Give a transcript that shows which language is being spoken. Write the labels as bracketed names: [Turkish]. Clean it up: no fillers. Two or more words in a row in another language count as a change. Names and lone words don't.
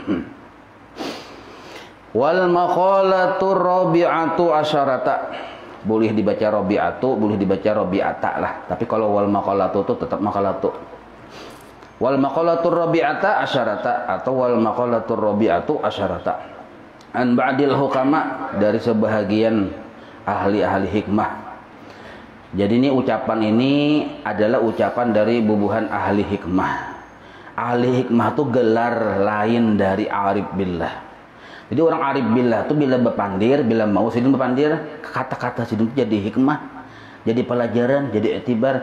[Arabic] والمقالة الرابعة عشرة. [Indonesian] Boleh dibaca rabi'atu, boleh dibaca rabi'ata lah. Tapi kalau [Arabic] والمقالة [Indonesian] itu tetap maqalatu. [Arabic] والمقالة الرابعة عشرة atau والمقالة الرابعة عشرة. عن بعض الحكماء [Indonesian] dari sebahagian ahli-ahli hikmah. [Banjar] Jadi ini ucapan ini adalah ucapan dari bubuhan ahli hikmah. [Indonesian] Ahli hikmah itu gelar lain dari [Arabic] arif billah. [Banjar] Jadi orang [Arabic] arif billah [Banjar] itu bila berpandir, bila mau sidin berpandir, kata-kata sidin itu jadi hikmah, jadi pelajaran, jadi iktibar.